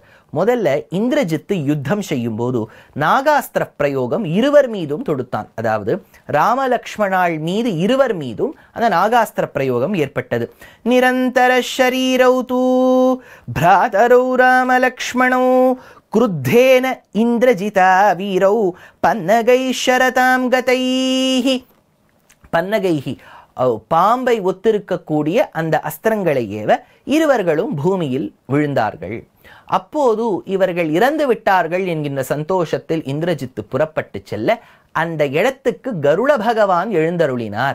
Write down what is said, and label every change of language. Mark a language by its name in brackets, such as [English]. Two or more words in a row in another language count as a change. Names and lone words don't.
[Tamil] முதல்ல இந்திரஜித்து யுத்தம் செய்யும் போது நாகாஸ்திர பிரயோகம் இருவர் மீதும் தொடுத்தான். அதாவது ராமலக்ஷ்மணாள் மீது இருவர் மீதும் அந்த நாகாஸ்திர பிரயோகம் ஏற்பட்டது. [Sanskrit] निरन्तर शरीरौ तौ भ्रातरौ रामलक्ष्मणौ क्रुद्धेन इंद्रजिता वीरौ पन्नगै शरतां गतैहि. [Tamil] பன்னகைஹி பாம்பை ஒத்திருக்கக்கூடிய அந்த அஸ்திரங்களை ஏவ இருவர்களும் பூமியில் விழுந்தார்கள். அப்போது இவர்கள் இறந்து விட்டார்கள் என்கின்ற சந்தோஷத்தில் இந்திரஜித்து புறப்பட்டு செல்ல அந்த இடத்துக்கு கருட பகவான் எழுந்தருளினார்.